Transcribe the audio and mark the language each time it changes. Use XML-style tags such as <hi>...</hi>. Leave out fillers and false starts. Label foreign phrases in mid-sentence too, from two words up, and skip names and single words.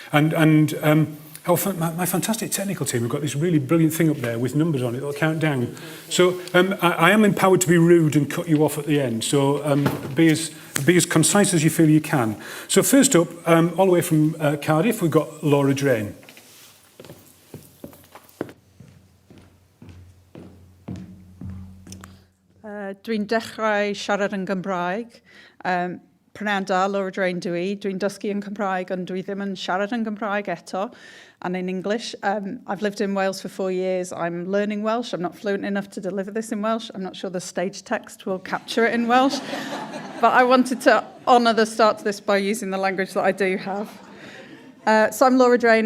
<en>My fantastic technical team have got this really brilliant thing up there with numbers on it that'll count down. So I am empowered to be rude and cut you off at the end. So be as concise as you feel you can. So first up, all the way from Cardiff, we've got Laura Drane.</en> <cy>Dwi'n dechrau siarad yn Gymraeg. Prynawn da, Laura Drane dwi. Dwi'n dysgu yn Cymraeg, ond dwi ddim yn siarad yn Gymraeg eto,</cy> <en>and in English. I've lived in Wales for 4 years. I'm learning Welsh. I'm not fluent enough to deliver this in Welsh. I'm not sure the stage text will capture it in Welsh. But I wanted to honour the start to this by using the language that I do have. So I'm Laura Drane.</en>